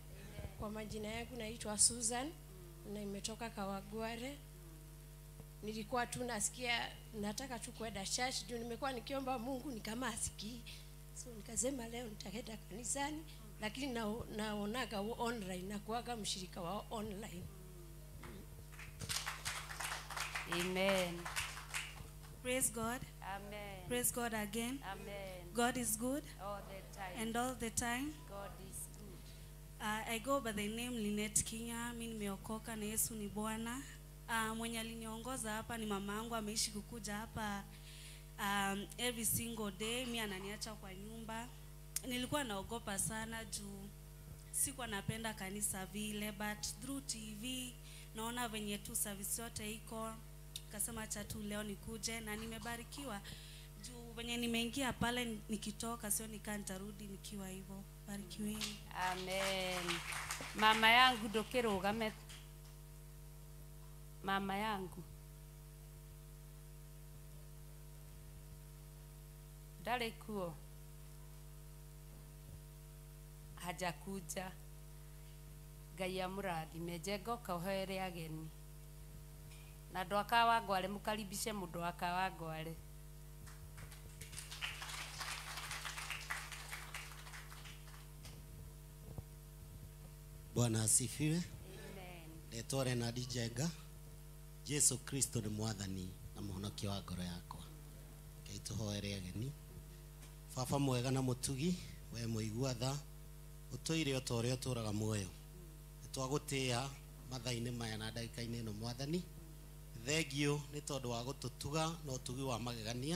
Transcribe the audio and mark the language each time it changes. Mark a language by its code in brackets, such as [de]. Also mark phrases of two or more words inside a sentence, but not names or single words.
[sw] Kwa majina yangu naitwa Susan na nimetoka Kawagware. Nilikuwa tu nasikia nataka tu kwenda church, ndio nimekuwa nikiomba Mungu ni kama asikii. So nikasema leo nitaenda kanisani, lakini naonaga online na kuaga mshirika wa online. [en] Amen. Praise God. Amen. Praise God again. Amen. God is good. All the time. And all the time. God is good. I go by the name Lynette Kinya. [sw] Mimi nimeokoka na Yesu ni Bwana. Mwenye aliniongoza hapa ni mama yangu, ameishi kukuja hapa [en] every single day. [sw] Mimi ananiacha kwa nyumba. Nilikuwa naogopa sana juu sikuwa napenda kanisa vile, [en] but through TV [sw] naona venye tu service yote iko, kasema acha tu leo nikuje, na nimebarikiwa juu venye nimeingia pale, nikitoka sio nitarudi nikiwa hivyo. Barikiweni. [en] Amen. [sw] Mama yangu [ki] ndũkĩrũgame. [sw] Mama yangu [ki] ndari kuo [sw] hajakuja. [ki] Ngai amurathime. Njenga ukahoere ageni na andu akawa ngware mukaribishe mundu akawa ngware. [sw] Bwana asifiwe. [en] Amen. [ki] Ndetwa Renard Njenga. Yesu Kristo ni mwathani na muhonokia wa ngoro yakwa. Ngai tuhoere ageni. Baba mwega na mutugi, we muigua tha, utoire o tore uturaga muoyo. Nitwagutia mathaini maya na ndagika-ini ino mwathani. Thengio ni tondu wa gututuga na utugi wa magegania.